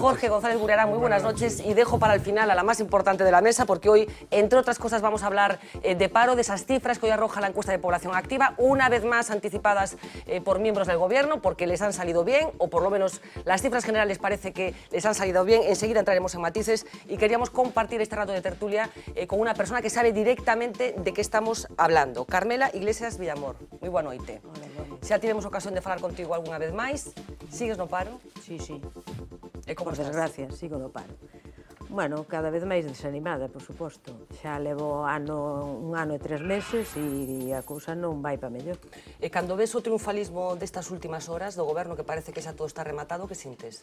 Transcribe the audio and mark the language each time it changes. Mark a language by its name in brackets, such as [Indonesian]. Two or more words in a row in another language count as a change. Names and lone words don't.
[Spanish] Jorge González Gurriará, muy buenas noches. Y dejo para el final a la más importante de la mesa, porque hoy, entre otras cosas, vamos a hablar de paro, de esas cifras que hoy arroja la encuesta de población activa, una vez más anticipadas por miembros del Gobierno, porque les han salido bien, o por lo menos las cifras generales parece que les han salido bien. Enseguida entraremos en matices y queríamos compartir este rato de tertulia con una persona que sabe directamente de qué estamos hablando. Carmela Iglesias Villamor, muy buena noite. [Galician] Xa tivemos ocasión de falar contigo algunha vez máis. Sigues no paro? Sí, sí. E como Por estás? desgracia, sigo no paro. Bueno, cada vez máis desanimada, por suposto. Xa levo un ano e 3 meses e a cousa non vai para mellor. E cando ves o triunfalismo destas últimas horas do Goberno, que parece que xa todo está rematado, que sintes?